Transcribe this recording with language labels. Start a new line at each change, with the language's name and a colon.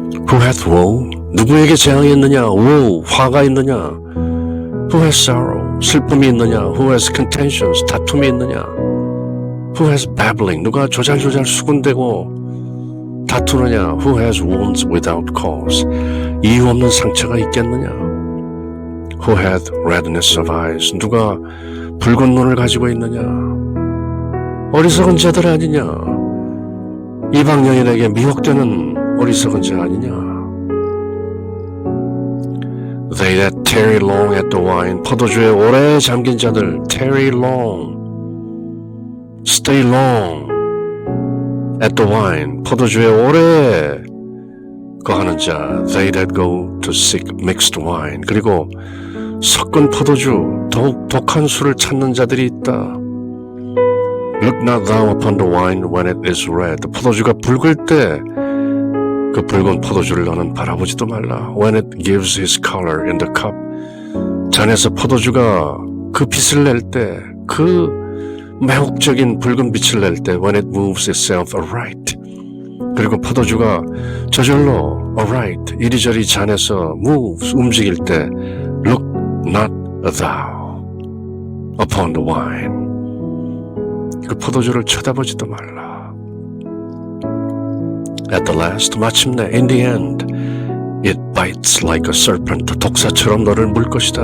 English: Who hath woe?
Korean: 누구에게 재앙이 있느냐? woe, 화가 있느냐?
English: Who has sorrow?
Korean: 슬픔이 있느냐?
English: Who has contentions?
Korean: 다툼이 있느냐?
English: Who has babbling?
Korean: 누가 조잘조잘 수군대고 다투느냐?
English: Who has wounds without cause?
Korean: 이유 없는 상처가 있겠느냐?
English: Who hath redness of eyes?
Korean: 누가 붉은 눈을 가지고 있느냐? 어리석은 자들 아니냐? 이방 여인에게 미혹되는 어리석은 자 아니냐?
English: They that tarry long at the wine,
Korean: 포도주에 오래 잠긴 자들,
English: tarry long, stay long at the wine,
Korean: 포도주에 오래 거하는 자,
English: they that go to seek mixed wine,
Korean: 그리고 섞은 포도주, 더욱 독한 술을 찾는 자들이 있다.
English: Look not thou upon the wine when it is red,
Korean: 포도주가 붉을 때 그 붉은 포도주를 너는 바라보지도 말라.
English: When it gives his color in the cup,
Korean: 잔에서 포도주가 그 빛을 낼 때,
English: 그 매혹적인 붉은 빛을 낼 때, when it moves itself aright, 그리고 포도주가 저절로 aright, 이리저리 잔에서 moves, 움직일 때, look not thou upon the wine,
Korean: 그 포도주를 쳐다보지도 말라.
English: At the last, 마침내, in the end, it bites like a serpent,
Korean: 독사처럼 너를 물 것이다.